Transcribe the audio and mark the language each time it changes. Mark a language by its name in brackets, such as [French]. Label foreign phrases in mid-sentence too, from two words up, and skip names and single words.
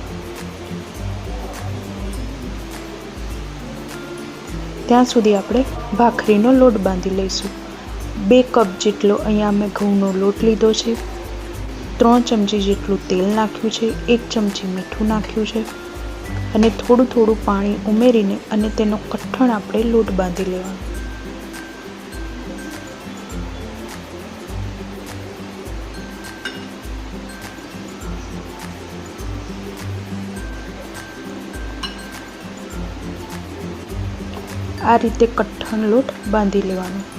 [Gujarati] ત્યાં સુધી આપણે ભાખરીનો લોટ બાંધી લઈશું। 2 કપ જેટલો અહીંયા મેં ઘઉંનો લોટ લીધો છે। 3 ચમચી જેટલું તેલ નાખ્યું છે। 1 ચમચી મીઠું નાખ્યું છે અને થોડું થોડું પાણી ઉમેરીને અને તેનો કઠણ આપણે લોટ બાંધી લેવાનો। આ રીતે કઠણ લોટ બાંધી લેવાનો।